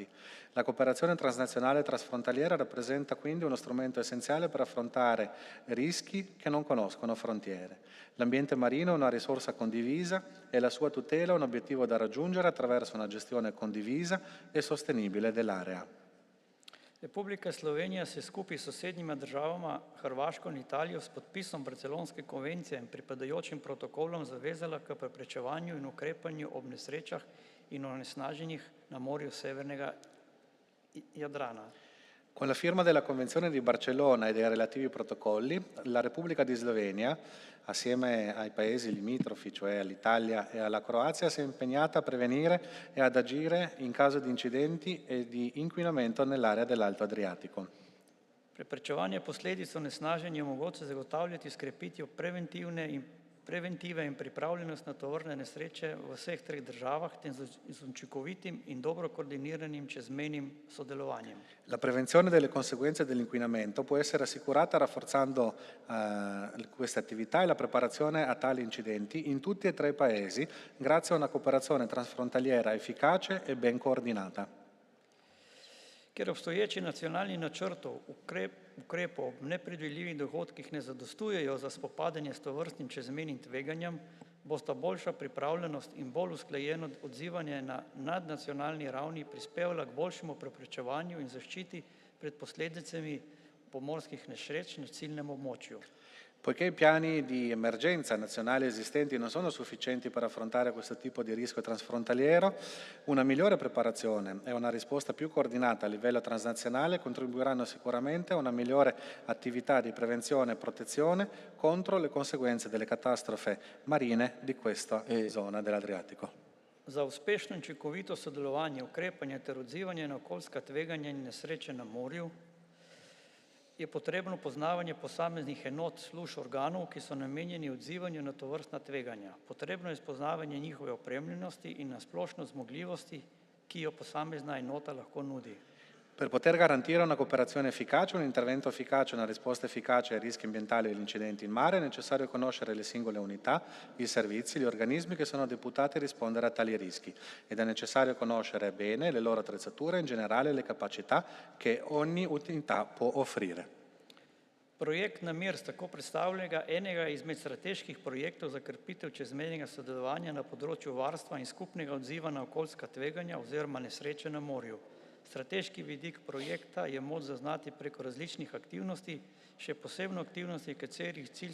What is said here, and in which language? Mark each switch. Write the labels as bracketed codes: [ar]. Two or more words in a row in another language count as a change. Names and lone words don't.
[it] La cooperazione transnazionale e trasfrontaliera rappresenta quindi uno strumento essenziale per affrontare rischi che non conoscono frontiere. L'ambiente marino è una risorsa condivisa e la sua tutela è un obiettivo da raggiungere attraverso una gestione condivisa e sostenibile dell'area. [sl] Republika Slovenija se skupaj s sosednjima državama Hrvaško in Italijo s podpisom Barcelonske konvencije in pripadajočim protokolom zavezala k preprečevanju in ukrepanju ob nesrečah in onesnaženjih na morju Severnega Jadrana. [it] Con la firma della Convenzione di Barcellona e dei relativi protocolli, la Repubblica di Slovenia, assieme ai paesi limitrofi, cioè all'Italia e alla Croazia, si è impegnata a prevenire e ad agire in caso di incidenti e di inquinamento nell'area dell'Alto Adriatico. [sl] Preprečevanje posledic onesnaženja omogoča zagotavljati s krepitvijo preventive in pripravljenost na tovrstne nesreče v vseh treh državah ter z učinkovitim in dobro koordiniranim čezmejnim sodelovanjem. [it] La prevenzione delle conseguenze dell'inquinamento può essere assicurata rafforzando queste attività e la preparazione a tali incidenti in tutti e tre i paesi grazie a una cooperazione transfrontaliera efficace e ben coordinata. [sl] Ker obstoječi nacionalni načrtov ukrepov ob nepredvidljivih dogodkih ne zadostujejo za spopadanje s tovrstnim čezmejnim tveganjem, bosta boljša pripravljenost in bolj usklajeno odzivanje na nadnacionalni ravni prispevala k boljšemu preprečevanju in zaščiti pred posledicami pomorskih nesreč na ciljnem območju. [it] Poiché i piani di emergenza nazionali esistenti non sono sufficienti per affrontare questo tipo di rischio transfrontaliero, una migliore preparazione e una risposta più coordinata a livello transnazionale contribuiranno sicuramente a una migliore attività di prevenzione e protezione contro le conseguenze delle catastrofe marine di questa zona dell'Adriatico. [sl] Za uspešno in učinkovito sodelovanje, ukrepanje ter odzivanje na okoljska tveganja in nesreče na morju je potrebno poznavanje posameznih enot, služb, organov, ki so namenjeni odzivanju na tovrstna tveganja. Potrebno je spoznavanje njihove opremljenosti in na splošno zmogljivosti, ki jo posamezna enota lahko nudi. [it] Per poter garantire una cooperazione efficace, un intervento efficace, una risposta efficace ai rischi ambientali e agli incidenti in mare è necessario conoscere le singole unità, i servizi, gli organismi che sono deputati a rispondere a tali rischi ed è necessario conoscere bene le loro attrezzature e in generale le capacità che ogni unità può offrire. [sl] Projekt Namir tako predstavlja enega izmed strateških projektov za krepitev čezmejnega sodelovanja na področju varstva in skupnega odziva na okoljska tveganja oziroma nesreče na morju. Strateški vidik projekta je moč zaznati preko različnih aktivnosti, še posebno aktivnosti, katerih cilj